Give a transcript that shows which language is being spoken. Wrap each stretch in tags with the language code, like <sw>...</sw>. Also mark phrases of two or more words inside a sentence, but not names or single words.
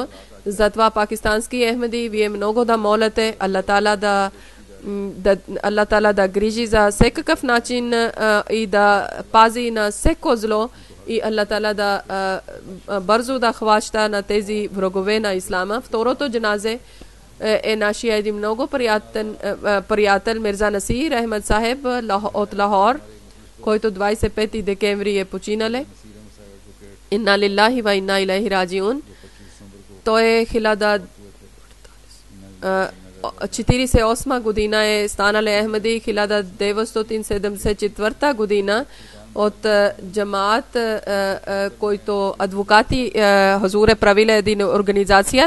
<bg>Затова пакистански Ахмеди, вие много да молите</bg> <ar>الله تعالى</ar> <bg>да грижи за всекакъв начин и да пази на всеко зло, и</bg> <ar>الله تعالى</ar> <bg>да бързо да хваща на тези врагове на ислама. Второто джаназе е нашия един много приятел Мирза Насир Ахмед Сахеб от Лахор, който 25 декември е починале.</bg> <ar>إنا لله وإنا إليه راجعون.</ar> <bg>Той е 1948 година е станал Ахмеди, 1974 година от джамаат, който адвокати Хазур е правил един организация.</bg>